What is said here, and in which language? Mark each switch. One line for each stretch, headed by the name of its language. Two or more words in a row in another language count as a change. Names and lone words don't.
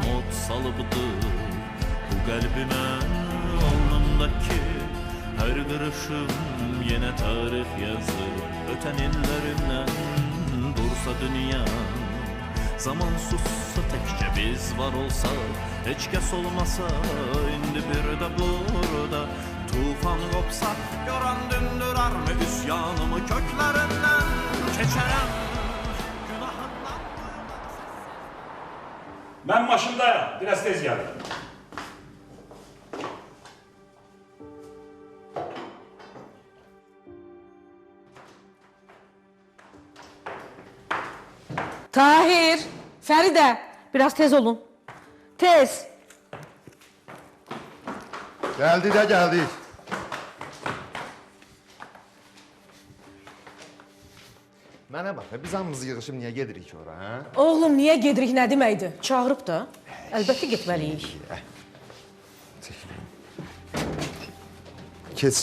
Azerbaijani: od salıbdı bu qəlbimə alnımdakı hər qırışım yenə tarix yazır ötən illərimdən dursa dünya zaman sussa təkcə biz var olsa heç kəs olmasa indi bir də burada tufan qopsa yoran dündürar mı üsyanımı köklərindən keçərəm günahından
Turkish: Ben maşındayım. Biraz tez geldim. Tahir, Feride, biraz tez olun. Tez. Geldi de geldi.
Azerbaijani: Mənə bax, biz hamımız yığışıb niyə gedirik ora, hə? Oğlum, niyə gedirik, nə deməkdir? Çağırıb da. Əlbəttə getməliyik. Keç.